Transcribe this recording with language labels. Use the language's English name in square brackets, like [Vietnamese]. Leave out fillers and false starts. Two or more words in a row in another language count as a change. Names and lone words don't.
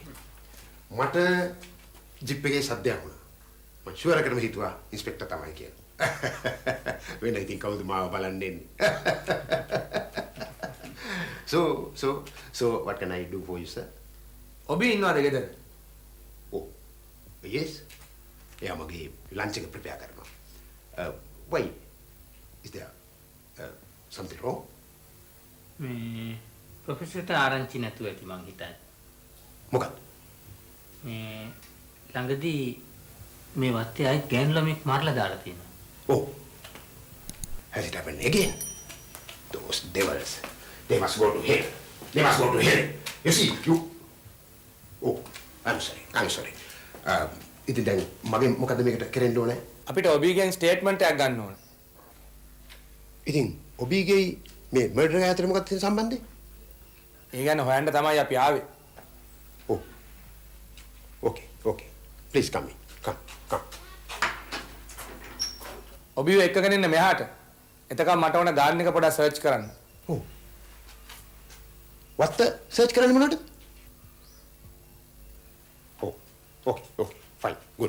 [Sinhala] මට ජිප් එකේ සද්දයක් වුණා. මම ෂුවර් එකටම හිතුවා ඉන්ස්පෙක්ටර් තමයි කියලා. වෙන ඉතින් කවුද මාව බලන්න එන්නේ? [English] So what can I do for you, sir? [Sinhala] ඔබ ඉන්නවද ගෙදර? [English] Oh, yes. [Sinhala] එයා මගේ ලන්ච් එක ප්‍රෙපෙයාර් කරනවා. [English] Why? Is there something wrong? [Sinhala] මේ ප්‍රොෆෙසර්ට ආරංචි නැතුව ඇති මං හිතන්නේ. මොකක්ද? මේ ළඟදී මේ වත්තේ ආයි ගෑනු ළමෙක් මරලා දාලා තියෙනවා. [English] Oh, has it happened again? Those devils. They must go to hell. You see, you... Oh, I'm sorry. [Sinhala] ඉතින් දැන් මගෙන් මොකද්ද මේකට කරන්න ඕනේ? අපිට ඔබීගෙන් ස්ටේට්මන්ට් එකක් ගන්න ඕන. ඉතින් ඔබීගේ මේ මර්ඩර් එක අතර මොකක්ද තියෙන සම්බන්ධය? ඒ ගැන හොයන්න තමයි අපි ආවේ. [English] Oh, okay. Please come in. Come. [Sinhala] ඔබිව එක්කගෙන ඉන්න මෙහාට. එතකම් මට ඕන ගාර්ඩන් එක පොඩ්ඩක් සර්ච් කරන්න. [English] Oh. What the search [Sinhala] කරන්න මොනවද? [English] Oh, okay. Fine. Good.